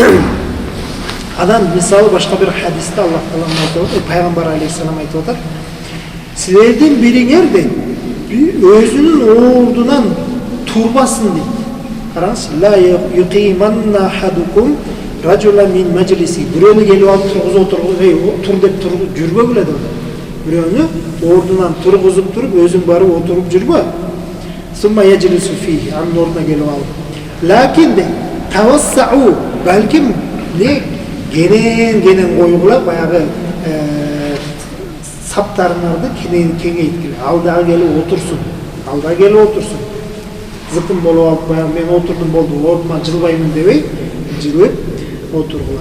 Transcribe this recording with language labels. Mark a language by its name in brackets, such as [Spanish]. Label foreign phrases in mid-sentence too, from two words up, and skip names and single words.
[Kyrgyz] Адам мисалы башка бир хадисте Аллах Таала айтып, пайгамбар алейхиссалам айтып атат, силердин бириңер дейт, өзүнүн ордунан турбасын дейт. [Arabic] Караңыз, لا يقيمن أحدكم رجلا من مجلسه. [Kyrgyz] Бирөөнү келип алып тургузуп тур деп жүрбөгүлө деп. Бирөөнү ордунан тургузуп туруп, өзүң барып отуруп жүрбө. [Arabic] ثم يجلس فيه, [Kyrgyz] анын ордуна келип алып. Лакин де тавассау, балким не кенен койгула, баягы саптарыңарды кеңейткиле. Алдага келип отурsun. Зыкым болуп алып, баягы мен отурдум болду, ордуман жылбаймын дебей, жылып отургула.